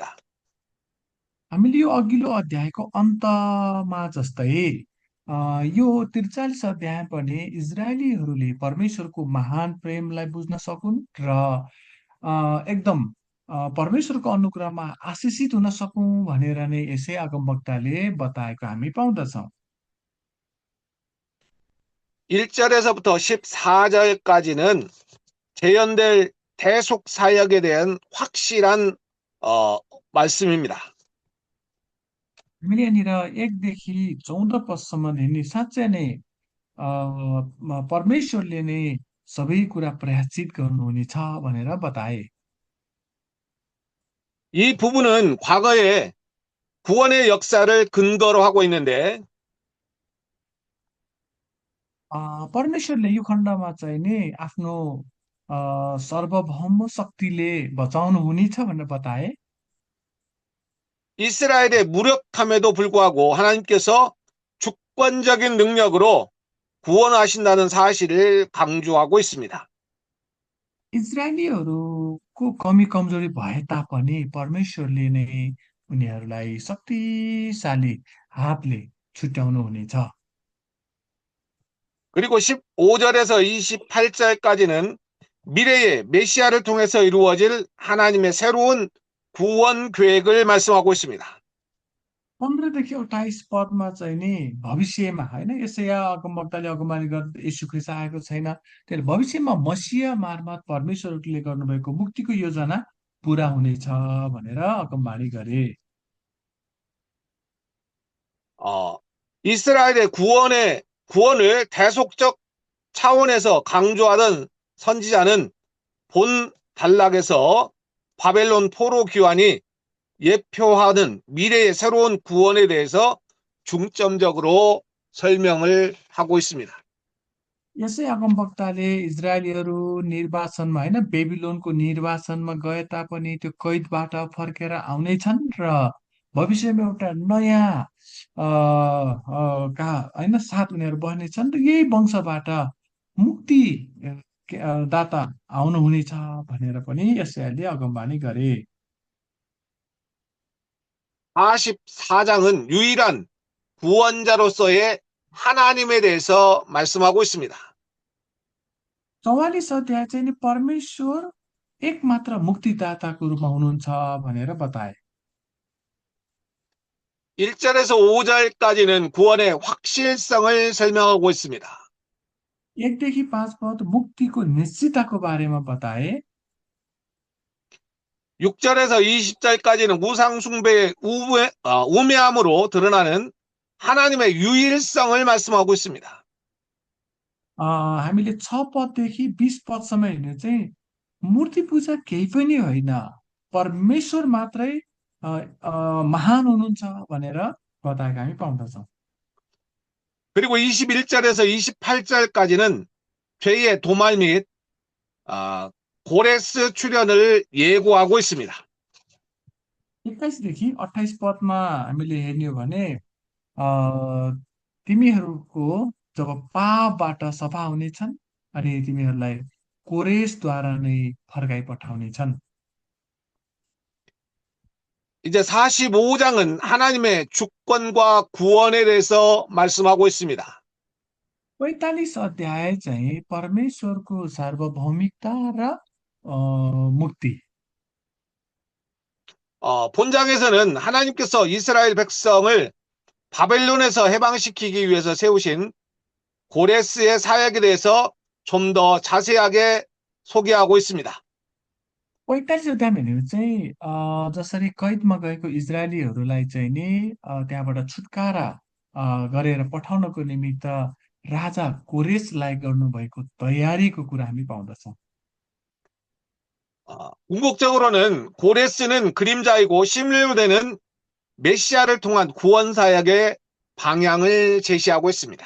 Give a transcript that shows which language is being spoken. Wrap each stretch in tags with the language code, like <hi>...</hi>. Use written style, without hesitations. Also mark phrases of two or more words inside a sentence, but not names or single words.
<ne>हामीले यो अघिल्लो अध्यायको अन्तमा जस्तै यो 43 अध्याय पनि इजरायलीहरूले परमेश्वरको महान प्रेमलाई बुझ्न सकुन् र एकदम परमेश्वरको अनुग्रहमा आशिषित हुन सकौँ भनेर नै यसै अगमवक्ताले बताएको हामी पाउँदछौँ।</ne> <ko>1절에서부터 14절까지는 재현될 대속 사역에 대한 확실한 말씀입니다.</ko> <ne>हामीले यहाँनिर 1देखि 14 पदसम्म हेर्ने साँच्चै नै परमेश्वरले नै सबै कुरा प्रायश्चित गर्नुहुनेछ भनेर बताए।</ne> <ko>이 부분은 과거의 구원의 역사를 근거로 하고 있는데</ko> <ne>परमेश्वरले यो खण्डमा चाहिँ नि आफ्नो सार्वभौम शक्तिले बचाउनु हुनेछ भनेर बताए।</ne> <ko>이스라엘의 무력함에도 불구하고 하나님께서 주권적인 능력으로 구원하신다는 사실을 강조하고 있습니다.</ko> <ne>इजरायलीहरूको कमी कमजोरी भए तापनि परमेश्वरले नै उनीहरूलाई शक्तिशाली हातले छुट्याउनु हुनेछ।</ne> <ko>그리고 15절에서 28절까지는 미래의 메시아를 통해서 이루어질 하나님의 새로운 구원 계획을 말씀하고 있습니다.</ko> <ne>15देखि 28 पदमा चाहिँ नि भविष्यमा होइन यसैया अगमवक्ताले अगुवानी गर्दा यीशु ख्रीष्ट आएको छैन, त्यसले भविष्यमा मसीहा मार्फत परमेश्वरले गर्नुभएको मुक्तिको योजना पुरा हुनेछ भनेर अगमवाणी गरे।</ne> <ko>이스라엘의 구원을 대속적 차원에서 강조하던 선지자는 본 단락에서 바벨론 포로 귀환이 예표하는 미래의 새로운 구원에 대해서 중점적으로 설명을 하고 있습니다.</ko> <ne>यसै अगमवक्ताले इजरायलीहरू निर्वासनमा होइन बेबिलोनको निर्वासनमा गए तापनि त्यो कैदबाट फर्केर आउनेछन् र भविष्यमा एउटा नयाँ का होइन साथ उनीहरू बस्नेछन् र यही वंशबाट मुक्ति दाता आउनुहुनेछ भनेर पनि यसैले अगमवाणी गरे।</ne> <ko>44장은 유일한 구원자로서의 하나님에 대해서 말씀하고 있습니다.</ko> <ne>44 अध्याय चाहिँ नि परमेश्वर एकमात्र मुक्तिदाताको रूपमा हुनुहुन्छ भनेर बताए।</ne> <ko>1절에서 5절까지는 구원의 확실성을 설명하고 있습니다.</ko> <ne>1देखि 5 पद मुक्तिको निश्चितताको बारेमा बताए।</ne> <ko>6절에서 20절까지는 우상 숭배의 우매함으로 드러나는 하나님의 유일성을 말씀하고 있습니다.</ko> <ne>हामीले 6 पददेखि 20 पदसम्म हेर्ने चाहिँ मूर्ति पूजा केही पनि होइन, परमेश्वर मात्रै महान हुनुहुन्छ भनेर बताएको हामी पाउँदछौँ।</ne> <ko>그리고 21절에서 28절까지는 죄의 도말 및 고레스 출현을 예고하고 있습니다.</ko> <ne>21देखि 28 पदमा हामीले हेर्ने हो भने तिमीहरूको जब पापबाट सफा हुनेछन् अनि तिमीहरूलाई कोरेसद्वारा नै फर्काइ पठाउनेछन्।</ne> <ko>이제 45장은 하나님의 주권과 구원에 대해서 말씀하고 있습니다.</ko> <ne>45 अध्याय चाहिँ परमेश्वरको सार्वभौमिकता र मुक्ति।</ne> <ko>본장에서는 하나님께서 이스라엘 백성을 바벨론에서 해방시키기 위해서 세우신 고레스의 사역에 대해서 좀 더 자세하게 소개하고 있습니다.</ko> <ne>45 अध्यायमा हेऱ्यो चाहिँ जसरी कैदमा गएको इजरायलीहरूलाई चाहिँ नि त्यहाँबाट छुटकारा गरेर पठाउनको निमित्त राजा कोरेसलाई गर्नुभएको तयारीको कुरा हामी पाउँदछौँ।</ne> <ko>궁극적으로는 고레스는 그림자이고 실루되는 메시아를 통한 구원 사역의 방향을 제시하고 있습니다.</ko>